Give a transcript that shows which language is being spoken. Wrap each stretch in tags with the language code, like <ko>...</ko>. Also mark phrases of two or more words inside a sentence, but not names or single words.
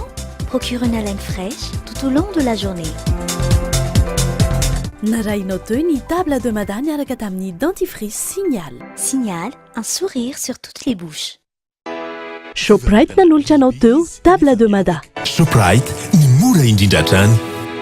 <fr>Procure une haleine fraîche tout au long de la journée.</fr> <mg>Narainao teo ny</mg> <fr>table de madame</fr> <mg>niaraka tamin'ny dentifrice Signal.</mg> <fr>Signal, un sourire sur toutes les bouches.</fr> <mg>Shoprite nanolotra anao teo</mg> <fr>table de mada.</fr> <mg>Shoprite ny mora indrindra hatrany.</mg>